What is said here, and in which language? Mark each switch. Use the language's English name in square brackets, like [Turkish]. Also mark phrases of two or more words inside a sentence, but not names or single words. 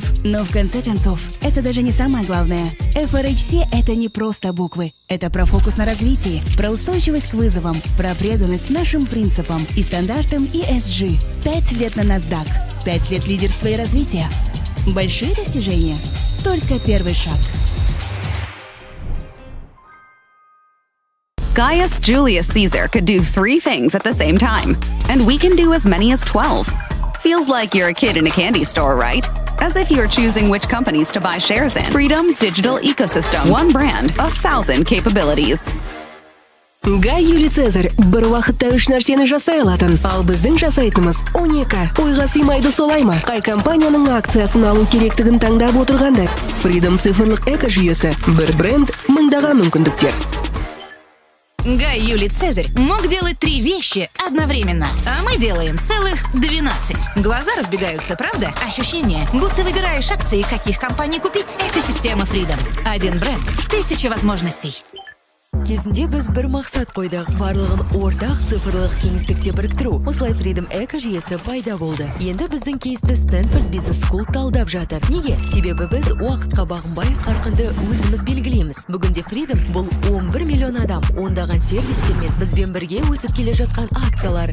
[Russian] Но в конце концов, это даже не самое главное. FRHC – это не просто буквы. Это про фокус на развитии, про устойчивость к вызовам, про преданность нашим принципам и стандартам ESG. 5 лет на NASDAQ, 5 лет лидерства и развития. Большие достижения? Только первый шаг. [English] Gaius Julius Caesar could do 3 things at the same time, and we can do as many as 12. Feels like you're a kid in a candy store, right? As if you're choosing which companies to buy shares in. Freedom Digital Ecosystem. One brand, 1,000 capabilities. [Kazakh] Гай Юлий Цезарь бір уақытта 3 нәрсені жасай алатын. Ал біздің жасайтынымыз 12. Ойға сыймайды солай ма? Қай компанияның акциясын алу керектігін таңдап отырғанда. Freedom цифрлық экожүйесі. Бір бренд, мыңдаған мүмкіндіктер. [Russian] Гай Юлий Цезарь мог делать 3 вещи одновременно, а мы делаем целых 12. Глаза разбегаются, правда? Ощущение, будто выбираешь акции, каких компаний купить. Экосистема Freedom. Один бренд, 1000 возможностей. [Kazakh] Кезінде біз бір мақсат қойдық, барлығын ортақ цифрлық кеңістікте біріктіру. Осылай Freedom экожүйесі пайда болды. Енді біздің кейсті Stanford Business School талдап жатыр. Неге? Себебі біз уақытқа бағынбай қарқынды өзіміз белгілейміз. Бүгінде Freedom бұл 11 миллион адам, ондаған сервистермен бізбен бірге өсіп келе жатқан акциялар.